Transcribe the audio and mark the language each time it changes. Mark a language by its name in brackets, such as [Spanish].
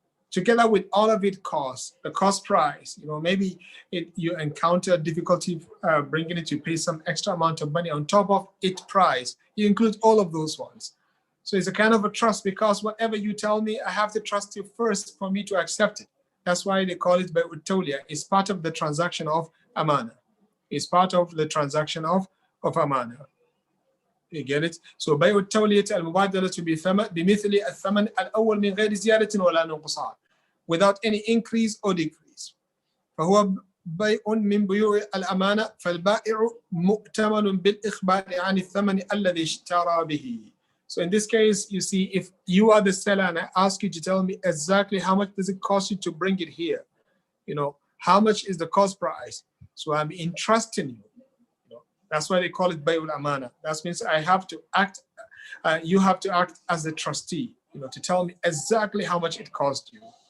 [English] Together with all of it costs, the cost price, maybe you encounter difficulty bringing it to pay some extra amount of money on top of its price. You include all of those ones. So it's a kind of a trust, because whatever you tell me, I have to trust you first for me to accept it. That's why they call it Bai'ut Tawliya. It's part of the transaction of amana. It's part of the transaction of amana. You get it? [Arabic] So بيع التولية المبادلة بمثل الثمن الأول من غير زيادة ولا نقصان, [English] without any increase or decrease. [Arabic] فهو بيع من بيوع الأمانة, فالبائع مؤتمن بالإخبار عن الثمن الذي اشترى به. [English] So in this case, you see, if you are the seller and I ask you to tell me exactly how much does it cost you to bring it here, how much is the cost price? So I'm entrusting you. That's why they call it Bay'ul Amana. That means I have to act, you have to act as a trustee, to tell me exactly how much it cost you.